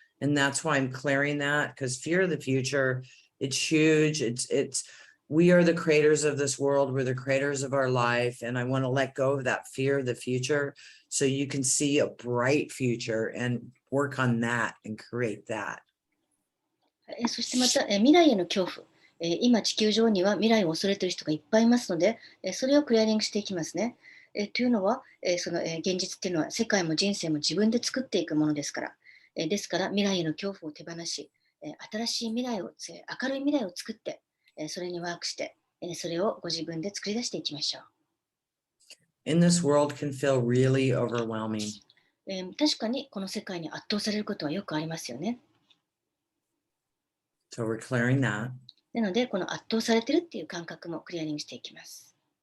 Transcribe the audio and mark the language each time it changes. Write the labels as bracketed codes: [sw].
[en] And that's why I'm clearing that, because fear of the future, it's huge. We are the creators of this world. We're the creators of our life. And I want to let go of that fear of the future so you can see a bright future and work on that and create that. [ja] そしてまた、未来への恐怖。今地球上には未来を恐れている人がいっぱいいますので、それをクリアリングしていきますね。というのは、その現実っていうのは世界も人生も自分で作っていくものですから。ですから未来への恐怖を手放し、新しい未来を、明るい未来を作って、それにワークして、それをご自分で作り出していきましょう。 [en] In this world can feel really overwhelming. [ja] 確かにこの世界に圧倒されることはよくありますよね。 [en] So we're clearing that. [ja] なので、この圧倒されているっていう感覚もクリアリングしていきます。